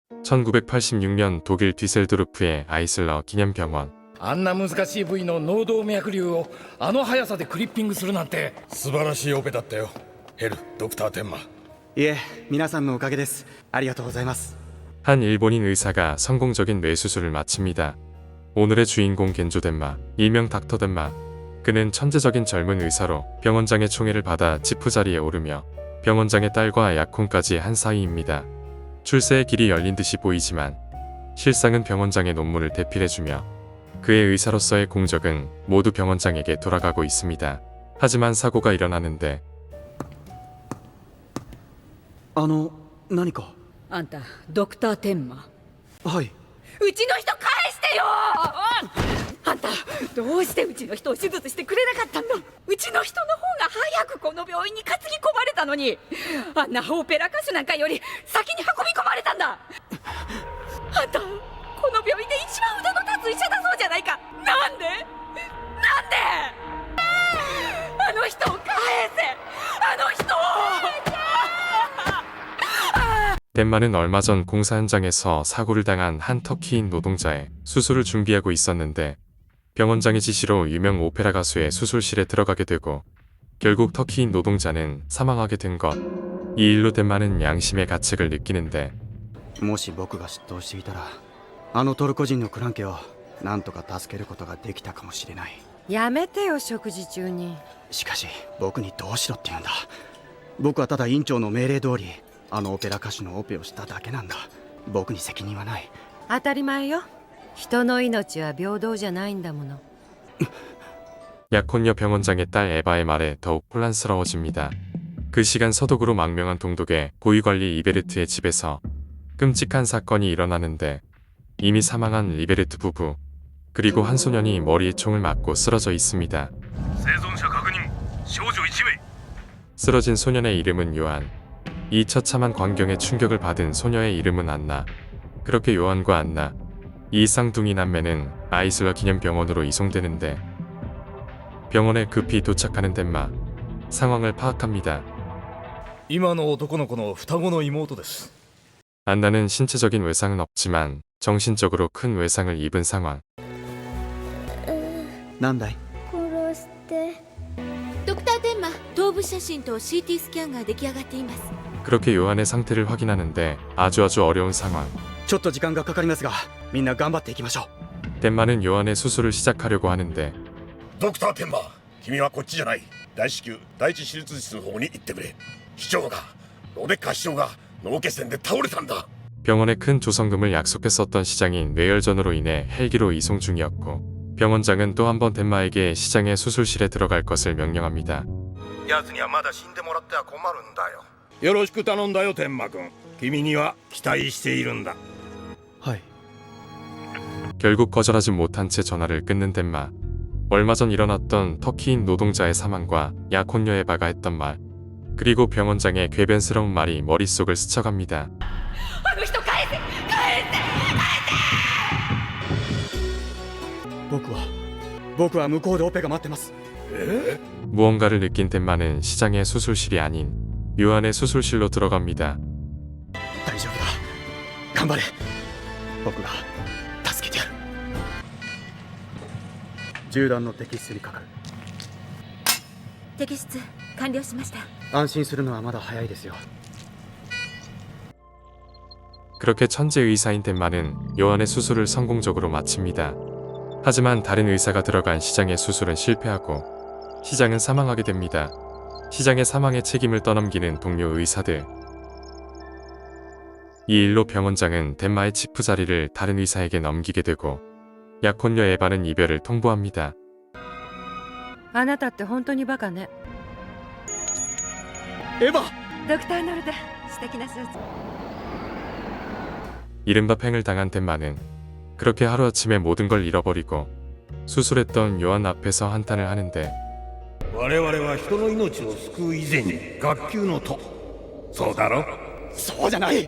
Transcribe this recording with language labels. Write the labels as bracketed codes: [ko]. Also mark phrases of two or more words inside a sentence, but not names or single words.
[ko] 1986년 독일 뒤셀도르프의 아이슬러 기념병원. [ja] あんな難しい部位の脳動脈瘤をあの速さでクリッピングするなんて素晴らしいオペだったよ。ヘル、ドクター天馬。いえ、皆さんのおかげです。ありがとうございます。 [ko] 한 일본인 의사가 성공적인 뇌수술을 마칩니다. 오늘의 주인공 겐조 덴마, 일명 닥터 덴마. 그는 천재적인 젊은 의사로 병원장의 총애를 받아 지푸자리에 오르며 병원장의 딸과 약혼까지 한 사이입니다. 출세의 길이 열린 듯이 보이지만 실상은 병원장의 논문을 대필해주며 그의 의사로서의 공적은 모두 병원장에게 돌아가고 있습니다. 하지만 사고가 일어나는데 [ja] 何か。あんたドクター天馬。はい。うちの人返してよ。あんたどうしてうちの人を手術してくれなかったんだ。うちの人の方が早くこの病院に担ぎ込まれたのに、あんなオペラ歌手なんかより先に運び込まれたんだ。あんたこの病院で一番腕の立つ医者だそうじゃないか。なんであの人を返せ。あの人を。 [ko] 덴마는 얼마 전 공사 현장에서 사고를 당한 한 터키인 노동자의 수술을 준비하고 있었는데 병원장의 지시로 유명 오페라 가수의 수술실에 들어가게 되고 결국 터키인 노동자는 사망하게 된 것. 이 일로 덴마는 양심의 가책을 느끼는데 [ja] もし僕が出頭していたら、あのトルコ人のクランケをなんとか助けることができたかもしれない。やめてよ、食事中に。しかし僕にどうしろって言うんだ。僕はただ院長の命令通りあのオペラ歌手のオペをしただけなんだ。僕に責任はない。当たり前よ。人の命は平等じゃないんだもの。 [ko] 약혼녀 병원장의 딸 에바의 말에 더욱 혼란스러워집니다. 그 시간 서독으로 망명한 동독의 고위관리 리베르트의 집에서 끔찍한 사건이 일어나는데 이미 사망한 리베르트 부부 그리고 한 소년이 머리에 총을 맞고 쓰러져 있습니다. 쓰러진 소년의 이름은 요한. 이 처참한 광경에 충격을 받은 소녀의 이름은 안나. 그렇게 요한과 안나, 이 쌍둥이 남매는 아이슬러 기념병원으로 이송되는데 병원에 급히 도착하는 덴마. 상황을 파악합니다. [ja] 今の男の子の双子の妹です。 [ko] 안나는 신체적인 외상은 없지만 정신적으로 큰 외상을 입은 상황. [ja] なんだい。殺して。ドクター天馬、頭部写真と CT スキャンが出来上がっています。 [ko] 그렇게 요한의 상태를 확인하는데 아주 어려운 상황. [ja] ちょっと時間がかかりますが、みんな頑張っていきましょう。 [ko] 덴마는 요한의 수술을 시작하려고 하는데 [ja] ドクター天馬、君はこっちじゃない。大至急第一手術室の方に行ってくれ。市長が、ロベッカ市長が脳血栓で倒れたんだ。 [ko] 병원에 큰 조성금을 약속했었던 시장인 뇌혈전으로 인해 헬기로 이송 중이었고 병원장은 또 한 번 덴마에게 시장의 수술실에 들어갈 것을 명령합니다. [ja] 奴にはまだ死んでもらっては困るんだよ。よろしく頼んだよ天馬君。君には期待しているんだ。はい。 [ko] 결국 거절하지 못한 채 전화를 끊는 덴마. 얼마 전 일어났던 터키인 노동자의 사망과 약혼녀 에바가 했던 말 그리고 병원장의 궤변스러운 말이 머릿속을 스쳐갑니다. [ja] あの人返せ。僕は向こうでオペが待ってます。 [ko] 무언가를 느낀 덴마는 시장의 수술실이 아닌 요한의 수술실로 들어갑니다. [ja] 大丈夫だ。頑張れ。僕が助けてやる。銃弾の摘出にかかる。摘出完了しました。安心するのはまだ早いですよ。 [ko] 그렇게 천재 의사인 덴마는 요한의 수술을 성공적으로 마칩니다. 하지만 다른 의사가 들어간 시장의 수술은 실패하고 시장은 사망하게 됩니다. 시장의 사망의 책임을 떠넘기는 동료 의사들. 이 일로 병원장은 덴마의 치프 자리를 다른 의사에게 넘기게 되고 약혼녀 에바는 이별을 통보합니다. [ja] あなたって本当にバカね。エヴァ。ドクターノルデ、素敵なスーツ。 [ko] 이른바 팽을 당한 덴마는 그렇게 하루아침에 모든 걸 잃어버리고 수술했던 요한 앞에서 한탄을 하는데 [ja] 我々は人の命を救う以前に学級の徒。そうだろ。そうじゃない。